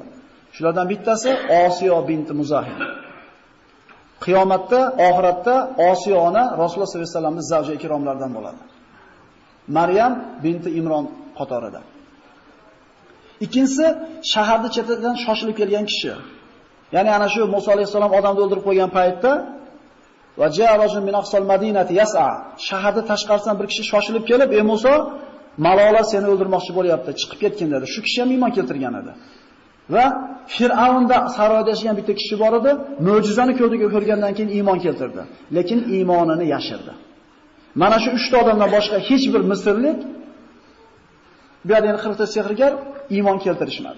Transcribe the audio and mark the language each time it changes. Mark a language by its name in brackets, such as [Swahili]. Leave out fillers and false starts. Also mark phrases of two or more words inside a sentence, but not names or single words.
[Uzbek] Shulardan bittasi Osiyo binti Muzahim. Qiyomatda, oxiratda Osiyo ona Rasululloh [Arabic] صلى الله عليه وسلم [Uzbek] zavji ikromlaridan bo'ladi. Maryam binti Imron qatorida. Ikkinchisi shaharning chetidan shoshilib kelgan kishi. Ya'ni ana shu Musa alayhisalom odamni o'ldirib qo'ygan paytda [Arabic] وجاء رجل من أقصى المدينة يسعى. [Uzbek] Shaharning tashqarisidan bir kishi shoshilib kelib, "Ey Musa, malolar seni o'ldirmoqchi bo'lyapti, chiqib ketgin" dedi. Shu kishi ham iymon keltirgan edi. Va Fir'avnda saroyda yashagan bitta kishi bor edi, mo'jizani ko'rgandan keyin iymon keltirdi, lekin iymonini yashirdi. Mana shu 3 ta odamdan boshqa hech bir misrlik bu yerda 40 ta sehrgar iymon keltirishmadi.